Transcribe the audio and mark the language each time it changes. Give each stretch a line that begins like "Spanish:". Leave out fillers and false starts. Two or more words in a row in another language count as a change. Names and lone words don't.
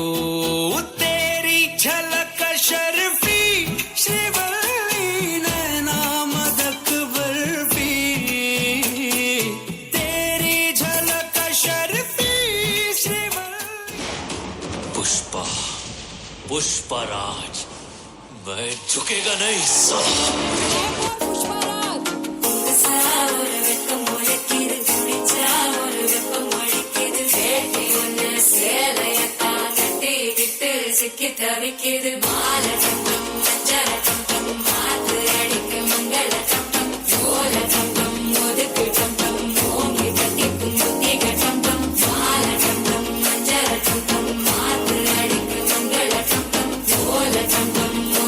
Hindi: तेरी झलक शर्फी श्रीवल्ली नैना मदक बर्फी, तेरी झलक शर्फी श्रीवल्ली। पुष्पा पुष्पराज, मैं झुकेगा नहीं साला।
Tamil: தவிக்கிது மால சங்கம் மஞ்சள சங்கம் மாத்து அடிக்க மங்கள சங்கம் சோல சங்கம் ஒதுக்கு சங்கம் ஓங்கி தட்டிக்கும் முத்திக சங்கம் மால சங்கம் மஞ்சள சங்கம் மாத்து அடிக்க மங்கள சங்கம் சோல சங்கம்